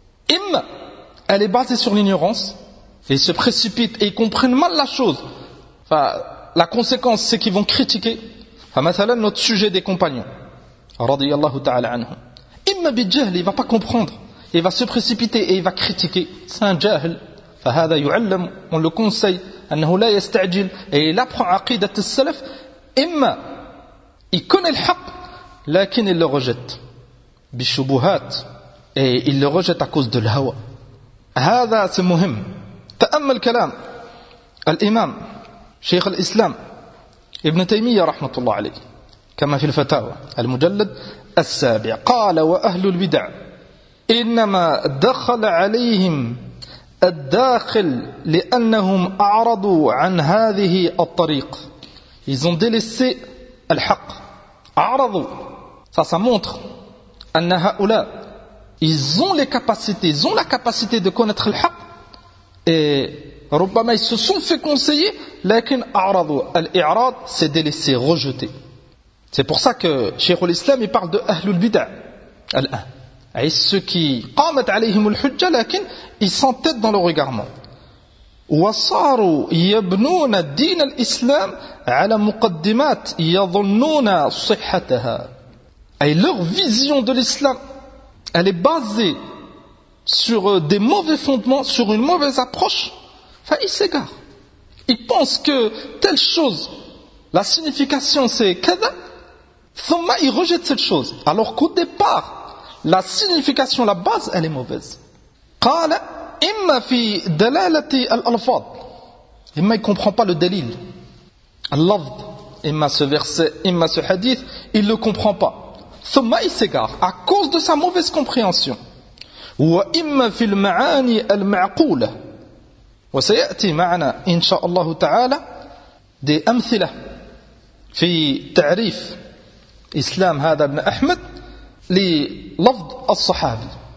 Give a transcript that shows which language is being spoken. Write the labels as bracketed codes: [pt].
[fr] Im, elle est basée sur l'ignorance, et ils se précipitent et ils comprennent mal la chose. Enfin, la conséquence, c'est qu'ils vont critiquer, par exemple, notre sujet des compagnons, radiyallahu ta'ala anhum. Im bi jahl, il va pas comprendre, il va se précipiter et il va critiquer. C'est un jahl. [ar] فهذا يعلم, [fr] on le conseille, [ar] أنه لا يستعجل, [fr] et il apprend [ar] عقيدة السلف. [fr] إما il connaît le حق, لكن il le rejette بشبهات, et il le rejette à cause de l'hawa. [ar] هذا c'est مهم. تأمل كلام الإمام شيخ الإسلام ابن تيمية رحمة الله عليه كما في الفتاوى المجلد السابع, قال وأهل البدع إنما دخل عليهم الداخل لأنهم أعرضوا عن هذه الطريق. [fr] Ils ont délaissé الحق. [ar] أعرضوا. [fr] Ça montre [ar] أن هؤلاء, [fr] ils ont les capacités, ils ont la capacité de connaître الحق. Et ربما ils se sont fait conseiller, [ar] لكن أعرضوا. [fr] الإعراض, c'est délaissé, rejeté. C'est pour ça que Cheikh al-Islam il parle de أهل البدع. [ar] الآن. [fr] Et ceux qui [ar] قامت عليهم الحجة, [fr] لكن ils s'entêtent dans leur égarement. [ar] وصاروا يبنون دين الإسلام على مقدمات يظنون صحتها. [fr] Et leur vision de l'islam, elle est basée sur des mauvais fondements, sur une mauvaise approche. Enfin, ils s'égarent. Ils pensent que telle chose, la signification c'est كذا. ثم ils rejettent cette chose. Alors qu'au départ, la signification, la base, elle est mauvaise. [ar] قال إما في دلالة الألفاظ. [fr] إما il comprend pas le dalil. [ar] اللفظ. [fr] إما ce verset, إما ce hadith, il le comprend pas. ثم il s'égare à cause de sa mauvaise compréhension. [ar] وإما في المعاني المعقولة. وسيأتي معنا إن شاء الله تعالى دي أمثلة في تعريف إسلام هذا ابن أحمد للفظ الصحابي.